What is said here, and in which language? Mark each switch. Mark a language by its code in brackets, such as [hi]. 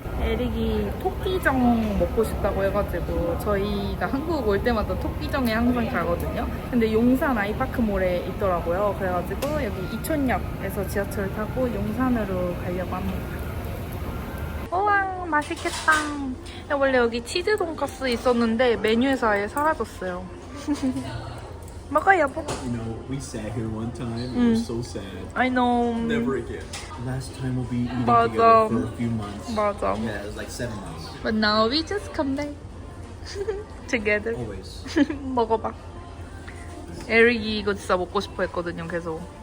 [ko] 에릭이 토끼정 먹고 싶다고 해가지고 저희가 한국 올 때마다 토끼정에 항상 가거든요. 근데 용산 아이파크몰에 있더라고요. 그래가지고 여기 이촌역에서 지하철 타고 용산으로 가려고 합니다. 우와 맛있겠다. 원래 여기 치즈 돈가스 있었는데 메뉴에서 아예 사라졌어요. 먹어요, 여보. [en] You know, we sat here one time and it was so sad. I know. Never again. Last time we'll be eating [ko] 맞아. [en] together for a few months. [ko] 맞아. [en] Yeah, it was like 7 months. But now we just come back together. Always. [ko] 먹어봐. 에릭이 이거 진짜 먹고 싶어 했거든요, 계속.